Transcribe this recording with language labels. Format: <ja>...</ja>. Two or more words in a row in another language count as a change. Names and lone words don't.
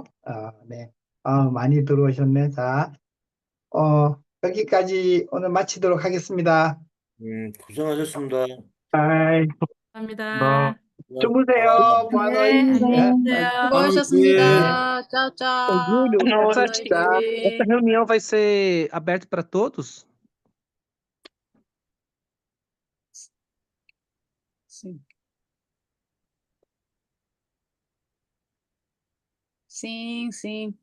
<ko>네, 많이 들어오셨네. 자, 여기까지 오늘 마치도록 하겠습니다. 고생하셨습니다. 아이, 뭐 감사합니다. 주무세요, 네, 부하노이. 안녕히 네, 계세요. 네. 수고하셨습니다.</ko> <pt>tchau, Ô, tchau. Júlio, Boa essa noite. reunião vai ser aberta para todos? Sim. Sim, sim.</pt>